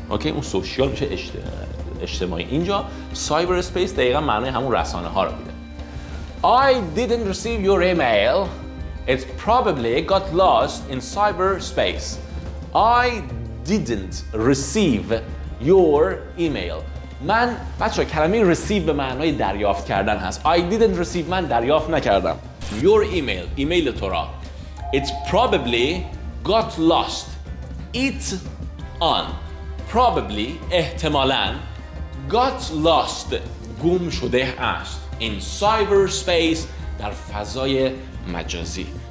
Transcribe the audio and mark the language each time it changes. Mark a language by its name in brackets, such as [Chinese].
[Persian] اوکی اون سوشال میشه اجتماعی. اینجا سایبر اسپیس دقیقاً معنی همون رسانه‌ها رو میده. [English] I didn't receive your email. It probably got lost in cyberspace. I didn't receive your email. [Persian] من بچه‌ها کلمه receive به معنای دریافت کردن هست. [English] I didn't receive [Persian] من دریافت نکردم. [English] Your email [Persian] ایمیل تو را. [English] It probably got lost. It on probably [Persian] احتمالاً [English] got lost [Persian] گم شده است [English] in cyberspace [Persian] در فضای مجازی.